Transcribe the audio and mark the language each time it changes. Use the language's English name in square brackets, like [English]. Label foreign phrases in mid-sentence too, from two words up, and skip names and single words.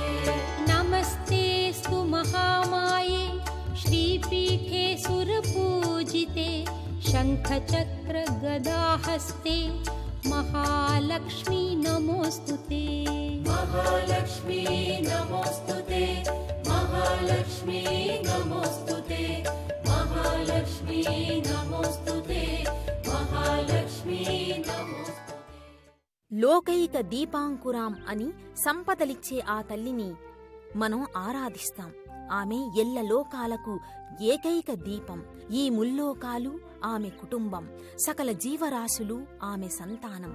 [Sanskrit] नमस्तेऽस्तु महामाये श्रीपीठे सुरपूजिते शङ्खचक्रगदाहस्ते महालक्ष्मी नमोस्तुते महालक्ष्मी नमोस्तुते महालक्ष्मी नमोस्तुते महालक्ष्मी नमोस्तुते महालक्ष्मी नमोस्तुते లోకైక దీపాంకురాం [Telugu] అని సంపదలిచ్చే ఆ తల్లిని మనం ఆరాధిస్తాం. ఆమె ఎల్ల లోకాలకు ఏకైక దీపం. ఈ ముల్లోకాలు ఆమె కుటుంబం, సకల జీవరాశులు ఆమె సంతానం.